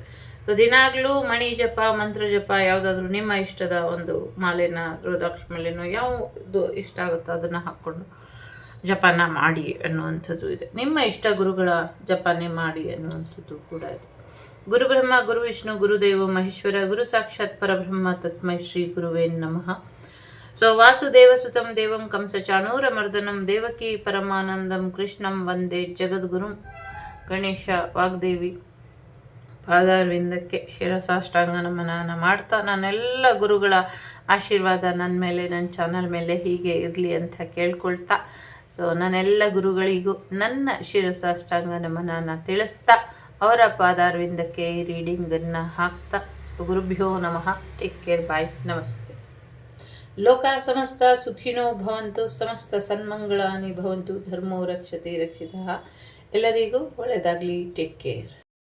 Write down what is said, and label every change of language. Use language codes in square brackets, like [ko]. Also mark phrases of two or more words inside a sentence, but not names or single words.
[kn] ಸೊ ದಿನಾಗ್ಲೂ ಮಣಿ ಜಪ, ಮಂತ್ರ ಜಪ ಯಾವುದಾದ್ರೂ ನಿಮ್ಮ ಇಷ್ಟದ ಒಂದು ಮಾಲೆನ, ರುದ್ರಾಕ್ಷ ಮಾಲೆನೋ ಯಾವುದು ಇಷ್ಟ ಆಗುತ್ತೋ ಅದನ್ನು ಹಾಕ್ಕೊಂಡು ಜಪನ ಮಾಡಿ ಅನ್ನುವಂಥದ್ದು ಇದೆ. ನಿಮ್ಮ ಇಷ್ಟ ಗುರುಗಳ ಜಪನೆ ಮಾಡಿ ಅನ್ನುವಂಥದ್ದು ಕೂಡ ಇದೆ. [sa] ಗುರು ಬ್ರಹ್ಮ ಗುರು ವಿಷ್ಣು ಗುರುದೇವ ಮಹೇಶ್ವರ ಗುರು ಸಾಕ್ಷಾತ್ ಪರಬ್ರಹ್ಮ ತಸ್ಮೈ ಶ್ರೀ ಗುರುವೇ ನಮಃ. ಸೊ ವಾಸುದೇವ ಸುತಂ ದೇವಂ ಕಂಸಚಾಣೂರ ಮರ್ದನಂ ದೇವಕಿ ಪರಮಾನಂದಂ ಕೃಷ್ಣಂ ವಂದೇ ಜಗದ್ಗುರುಂ. [kn] ಗಣೇಶ ವಾಗ್ದೇವಿ ಪಾದಾರವಿಂದಕ್ಕೆ ಶಿರಸಾಷ್ಟಾಂಗ ನಮನ ಮಾಡ್ತಾ, ನನ್ನೆಲ್ಲ ಗುರುಗಳ ಆಶೀರ್ವಾದ ನನ್ನ ಮೇಲೆ, ನನ್ನ ಚಾನಲ್ ಮೇಲೆ ಹೀಗೆ ಇರಲಿ ಅಂತ ಕೇಳ್ಕೊಳ್ತಾ, ಸೊ ನನ್ನೆಲ್ಲ ಗುರುಗಳಿಗೂ ನನ್ನ ಶಿರಸಾಷ್ಟಾಂಗ ನಮನ ತಿಳಿಸ್ತಾ, ಅವರ ಪಾದಾರವಿಂದಕ್ಕೆ ಈ ರೀಡಿಂಗನ್ನು ಹಾಕ್ತಾ, ಸೊ [sa] ಗುರುಭ್ಯೋ ನಮಃ. [en] take care, bye, ನಮಸ್ತೆ. [sa] ಲೋಕ ಸಮಸ್ತ ಸುಖಿನೋ ಭವಂತು, ಸಮಸ್ತ ಸನ್ಮಂಗಳಾನಿ ಭವಂತು, ಧರ್ಮೋ ರಕ್ಷತೆ ರಕ್ಷಿತಃ. [kn] ಎಲ್ಲರಿಗೂ ಒಳ್ಳೆಯದಾಗಲಿ. [en] take care.